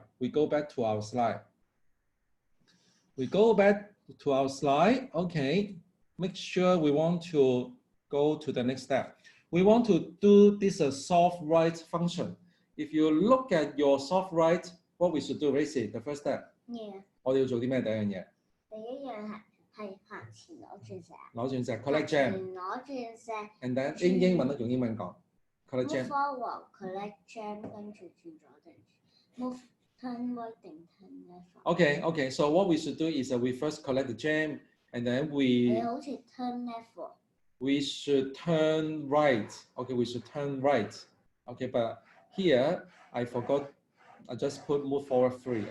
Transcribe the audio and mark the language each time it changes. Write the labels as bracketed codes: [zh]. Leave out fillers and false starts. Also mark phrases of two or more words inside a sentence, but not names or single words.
[en] We go back to our slide. We go back to our slide. Okay, make sure we want to go to the next step. We want to do this soft right function. If you look at your soft right, what we should do, Racy, the first step. Yeah. [yue] 我哋要做啲咩第一樣嘢？第一樣係行前攞鑽石。攞鑽石 ， [en] collect gem。 [yue] 攞鑽石。 [en] And then [yue] 英文都用英文講。 [en] Collect gem. Move forward, collect gem, [yue] 跟住轉左定 [en] move turn right 定 turn left. Okay, okay. So what we should do is we first collect the gem, and then we. [yue] 好似 [en] turn left. We should turn right. Okay, we should turn right. Okay, but here I forgot. I just put move forward 3.